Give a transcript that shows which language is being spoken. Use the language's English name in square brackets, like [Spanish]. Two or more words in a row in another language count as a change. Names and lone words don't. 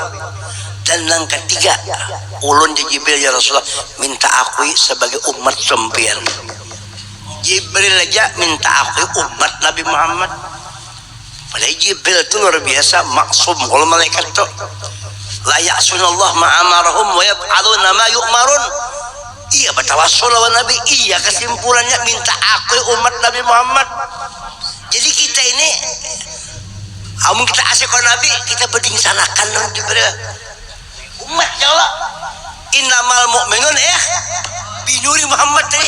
[Banjar] Dan yang ketiga ulun di Jibril, [Arabic] ya Rasulullah, [Banjar] minta akui sebagai umat sempian. Jibril aja minta akui umat Nabi Muhammad. Padahal Jibril itu luar biasa maksum. Kalau malaikat itu [Arabic] لا يعصون الله ما أمرهم ويفعلون ما يؤمرون. [Banjar] Iya bertawassul lawan Nabi. Iya kesimpulannya minta akui umat Nabi Muhammad. Jadi kita ini amun kita asyik Nabi, kita berdingsanakan dengan Jibril. [Arabic] Umat يا الله، إنما المؤمنون بنور محمد tadi.